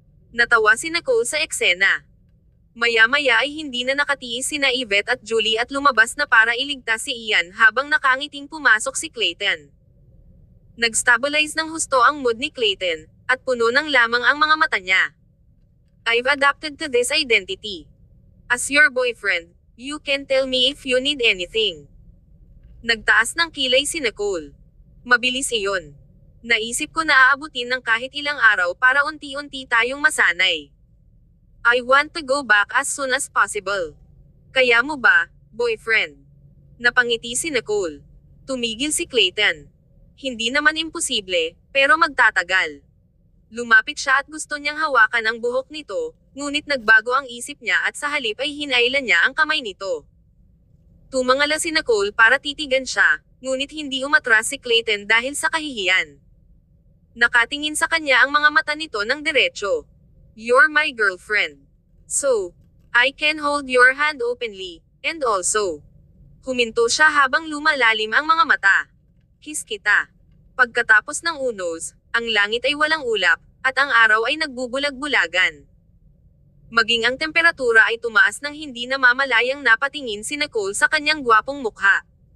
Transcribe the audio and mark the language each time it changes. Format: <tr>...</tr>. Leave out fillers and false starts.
<tl>Natawa si Nicole sa eksena. Maya-maya ay hindi na nakatiis sina Yvette at Julie at lumabas na para iligtas si Ian habang nakangiting pumasok si Clayton. Nag-stabilize ng husto ang mood ni Clayton, at puno ng lamang ang mga mata niya.</tl> <en>I've adapted to this identity. As your boyfriend, you can tell me if you need anything.</en> <tl>Nagtaas ng kilay si Nicole. Mabilis iyon. Naisip ko na aabutin ng kahit ilang araw para unti-unti tayong masanay.</tl> <en>I want to go back as soon as possible.</en> <tl>Kaya mo ba, boyfriend? Napangiti si Nicole. Tumigil si Clayton. Hindi naman imposible, pero magtatagal. Lumapit siya at gusto niyang hawakan ang buhok nito, ngunit nagbago ang isip niya at sa halip ay hinailan niya ang kamay nito. Tumangala si Nicole para titigan siya, ngunit hindi umatras si Clayton dahil sa kahihiyan. Nakatingin sa kanya ang mga mata nito ng diretso.</tl> <en>You're my girlfriend. So, I can hold your hand openly, and also.</en> <tl>Huminto siya habang lumalalim ang mga mata. Kiss kita. Pagkatapos ng unos, ang langit ay walang ulap, at ang araw ay nagbubulag-bulagan. Maging ang temperatura ay tumaas nang hindi namamalayang napatingin si Nicole sa kanyang gwapong mukha.</tl>